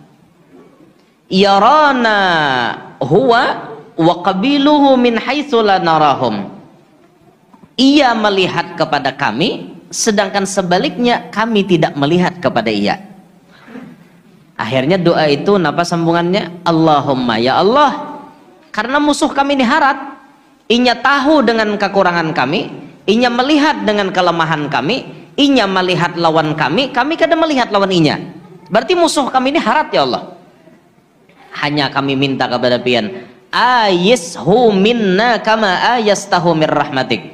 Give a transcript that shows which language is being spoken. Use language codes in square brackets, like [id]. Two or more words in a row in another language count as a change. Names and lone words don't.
[ar] يرانا هو وقبيله من حيث لا نراهم. [id] Ia melihat kepada kami, sedangkan sebaliknya kami tidak melihat kepada ia. [bjn] Akhirnya doa itu napa sambungannya? Allahumma, ya Allah, karena musuh kami ini harat, inya tahu dengan kekurangan kami, inya melihat dengan kelemahan kami, inya melihat lawan kami, kami kadang melihat lawan inya. Berarti musuh kami ini harat ya Allah. Hanya kami minta kepada pian, [ar] أيسه منا كما أيسته من رحمتك.